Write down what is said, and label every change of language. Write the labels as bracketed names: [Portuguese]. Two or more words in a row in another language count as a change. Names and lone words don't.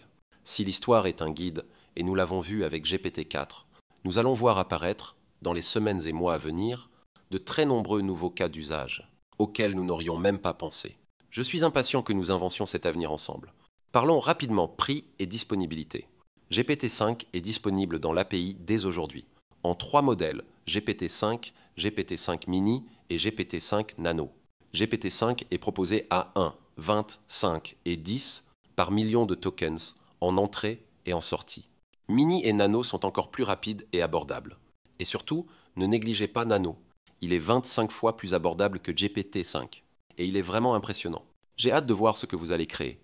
[French] Si l'histoire est un guide, et nous l'avons vu avec GPT-4, nous allons voir apparaître, dans les semaines et mois à venir, de très nombreux nouveaux cas d'usage, auxquels nous n'aurions même pas pensé. Je suis impatient que nous inventions cet avenir ensemble. Parlons rapidement prix et disponibilité. GPT-5 est disponible dans l'API dès aujourd'hui, en 3 modèles, GPT-5, GPT-5 mini et GPT-5 nano. GPT-5 est proposé à 1, 20, 5 et 10 par million de tokens en entrée et en sortie. Mini et nano sont encore plus rapides et abordables. Et surtout, ne négligez pas nano. Il est 25 fois plus abordable que GPT-5. Et il est vraiment impressionnant. J'ai hâte de voir ce que vous allez créer.